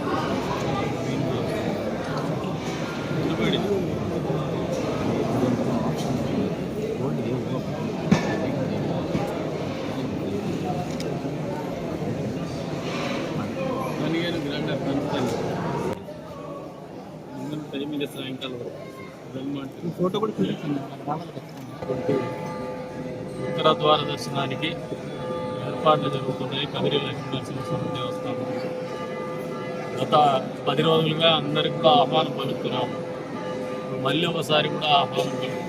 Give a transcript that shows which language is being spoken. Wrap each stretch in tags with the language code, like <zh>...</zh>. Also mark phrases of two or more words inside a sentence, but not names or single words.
<kn>ನನಗೇನು ಗ್ರ್ಯಾಂಡಾಗಿ ಕಾಣಿಸ್ತಾ ಇಲ್ಲ. ಮುಂದಿನ ಟೈಮಿಗೆ ಸಾಯಂಕಾಲ ಮಾಡ್ತೀನಿ. ಫೋಟೋ ಕೂಡ</kn> <te>ఉత్తర ద్వార దర్శనానికి ఏర్పాట్లు జరుగుతున్నాయి. కదిరి లక్ష్మీనరసింహస్వామి దేవస్థానం గత 10 రోజులుగా అందరికి కూడా ఆహ్వానం పలుకుతున్నాము. మళ్ళీ ఒకసారి కూడా ఆహ్వానం పలుకుతున్నాం.</te>